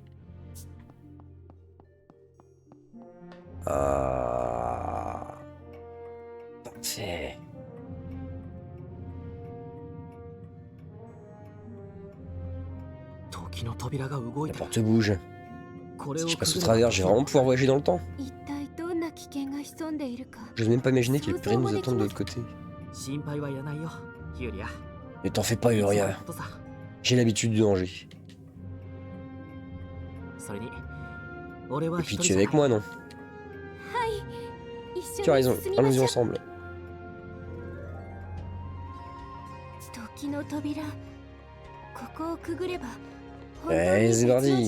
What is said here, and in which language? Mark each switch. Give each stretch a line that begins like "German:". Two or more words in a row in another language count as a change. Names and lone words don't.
French: Ah. Parfait. La porte bouge. Si je passe au travers, je vais vraiment pouvoir voyager dans le temps.
Japanese: 一体どんな危険が潜んでいるか。
French: J'ose même pas imaginer qu'elle pourrait nous attendre de l'autre côté.
Japanese: 心配はいらないよ、ユリア。
French: Ne t'en fais pas, Uria. J'ai l'habitude du danger.
Japanese: それに、俺は
French: Et
Japanese: 一
French: puis
Japanese: 人
French: tu
Japanese: じ
French: es
Japanese: ゃない
French: avec moi, non?
Japanese: 一
French: Tu as
Japanese: 緒に
French: raison,
Japanese: 進みま
French: allons-y
Japanese: しょう。
French: ensemble.
Japanese: 時の扉。ここをくぐれば本当に
French: Ouais,
Japanese: 別
French: c'est
Japanese: の
French: parti.